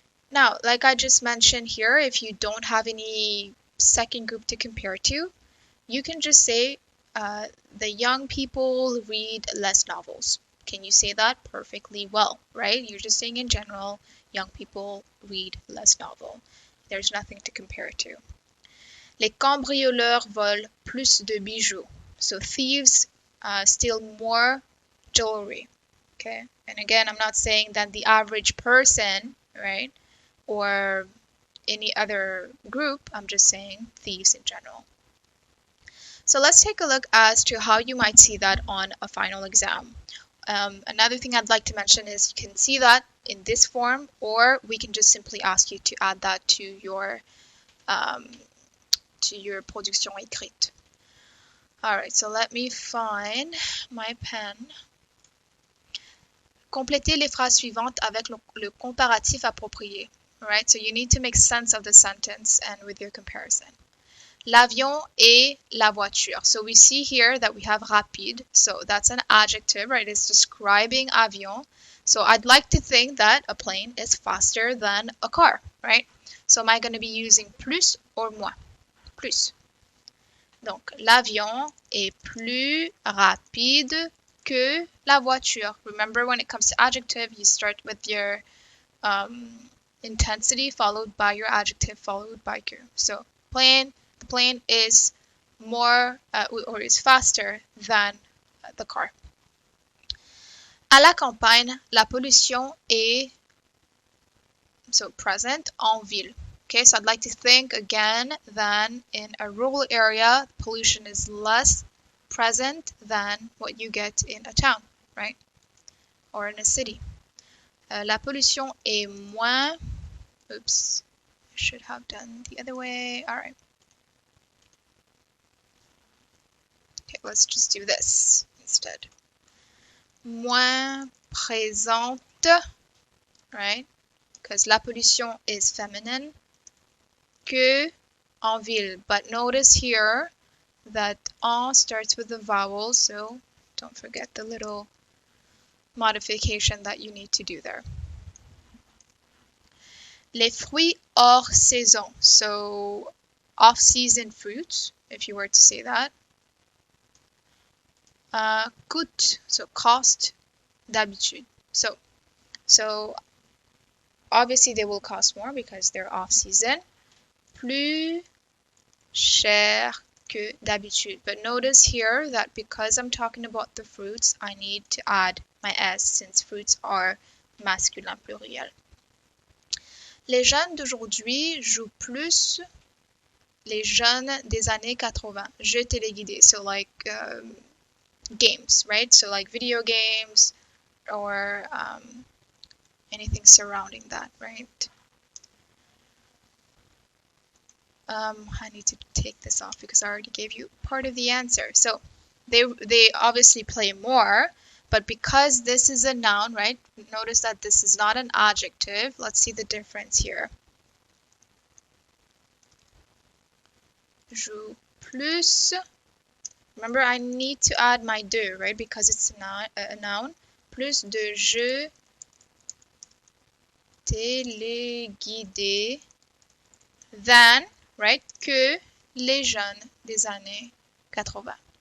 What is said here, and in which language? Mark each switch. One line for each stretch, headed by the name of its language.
English: Now, like I just mentioned here, if you don't have any second group to compare to, you can just say the young people read less novels. Can you say that? Perfectly well, right? You're just saying in general, young people read less novel. There's nothing to compare it to.
French: Les cambrioleurs volent plus de bijoux.
English: So thieves steal more jewelry. Okay? And again, I'm not saying that the average person, right? Or any other group, I'm just saying thieves in general. So let's take a look as to how you might see that on a final exam. Another thing I'd like to mention is you can see that in this form, or we can just simply ask you to add that to your production écrite. Alright, so let me find my pen.
French: Complétez les phrases suivantes avec le comparatif approprié.
English: Alright, so you need to make sense of the sentence and with your comparison.
French: L'avion et la voiture.
English: So we see here that we have rapide. So that's an adjective, right? It's describing avion. So I'd like to think that a plane is faster than a car, right? So am I going to be using plus or moins? Plus.
French: Donc, l'avion est plus rapide que la voiture.
English: Remember, when it comes to adjective, you start with your intensity followed by your adjective followed by que. So, the plane is more or is faster than the car.
French: À la campagne, la pollution est present en ville.
English: Okay, so I'd like to think again that in a rural area, pollution is less present than what you get in a town, right? Or in a city.
French: La pollution est moins.
English: Oops, I should have done the other way. All right. Okay. let's just do this instead.
French: Moins présente, right?
English: Because la pollution is feminine,
French: que en ville.
English: But notice here that en starts with a vowel, so don't forget the little modification that you need to do there.
French: Les fruits hors saison,
English: so off-season fruits, if you were to say that.
French: Coûte,
English: so cost,
French: d'habitude.
English: So obviously they will cost more because they're off-season.
French: Plus cher que d'habitude.
English: But notice here that because I'm talking about the fruits, I need to add my S since fruits are masculin pluriel.
French: Les jeunes d'aujourd'hui jouent plus les jeunes des années 80. Jeux téléguidés,
English: so like games, right? So like video games or anything surrounding that, right? I need to take this off because I already gave you part of the answer. So they obviously play more, but because this is a noun, right? Notice that this is not an adjective. Let's see the difference here.
French: Joue plus.
English: Remember, I need to add my de, right? Because it's a noun.
French: Plus de jeux téléguidés
English: than, right?
French: Que les jeunes des années 80.